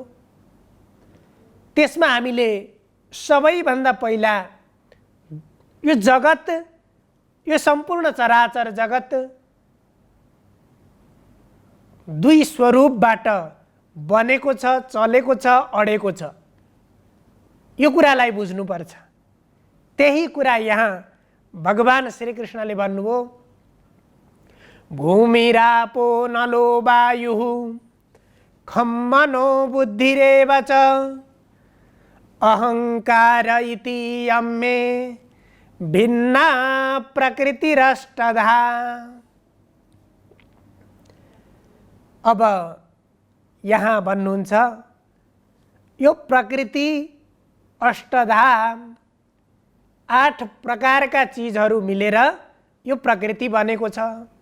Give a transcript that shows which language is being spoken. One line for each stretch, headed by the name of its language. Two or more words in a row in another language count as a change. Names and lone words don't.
Nepali: त्यसमा हामीले सबैभन्दा पहिला यो जगत, यो सम्पूर्ण चराचर जगत दुई स्वरूपबाट बनेको छ, चलेको छ, अडेको छ। यो कुरालाई बुझ्नुपर्छ। त्यही कुरा यहाँ भगवान श्रीकृष्णले भन्नुभयो,
Sanskrit: भूमिरापो नलो वायुः खं मनो बुद्धिरेव च अहंकार इति यम्मे भिन्ना प्रकृतिरष्टधा।
Nepali: अब यहाँ भन्नुहुन्छ यो प्रकृति अष्टधा, 8 प्रकारका चीजहरू मिलेर यो प्रकृति बनेको छ।